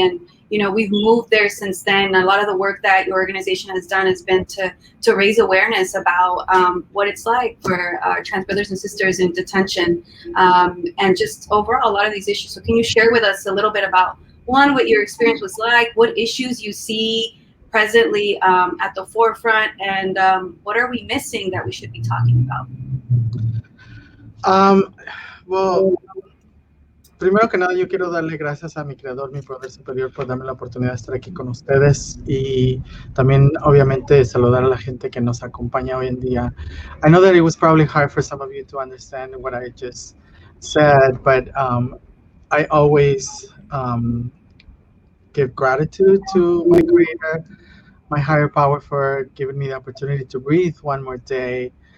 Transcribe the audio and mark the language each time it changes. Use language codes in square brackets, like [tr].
[en] And we've moved there since then. A lot of the work that your organization has done has been to raise awareness about what it's like for our trans brothers and sisters in detention, and just overall a lot of these issues. So can you share with us a little bit about, one, what your experience was like, what issues you see presently at the forefront, and what are we missing that we should be talking about? [es] Well, primero que nada, yo quiero darle gracias a mi creador, mi poder superior, por darme la oportunidad de estar aquí con ustedes y también, obviamente, saludar a la gente que nos acompaña hoy en día. [en] I know that it was probably hard for some of you to understand what I just said, but I always give gratitude to my creator, my higher power, for giving me the opportunity to breathe one more day.